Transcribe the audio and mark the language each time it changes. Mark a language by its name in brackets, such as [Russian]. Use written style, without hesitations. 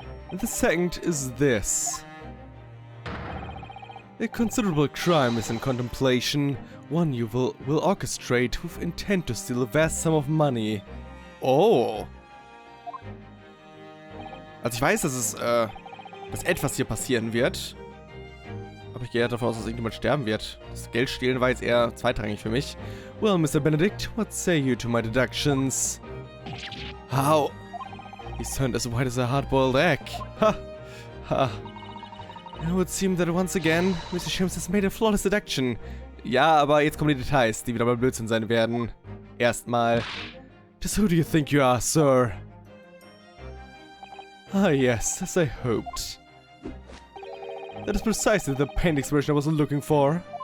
[English] And the second is this. A considerable crime is in contemplation, one you will orchestrate with intent to steal a vast sum of money. Oh. [German] Also ich weiß, dass etwas hier passieren wird. Aber ich gehe davon aus, dass irgendjemand sterben wird. Das Geld stehlen war jetzt eher zweitrangig für mich. [English] Well, Mr. Benedict, what say you to my deductions? How? He's turned as white as a hard-boiled egg. Ha! Ha! It would seem that once again, Mr. Sholmes has made a flawless deduction. [German] Ja, aber jetzt kommen die Details, die wieder mal Blödsinn sein werden. Erstmal. [English] Just who do you think you are, sir? Ah yes, as I hoped. That is precisely the paint expression I was looking for.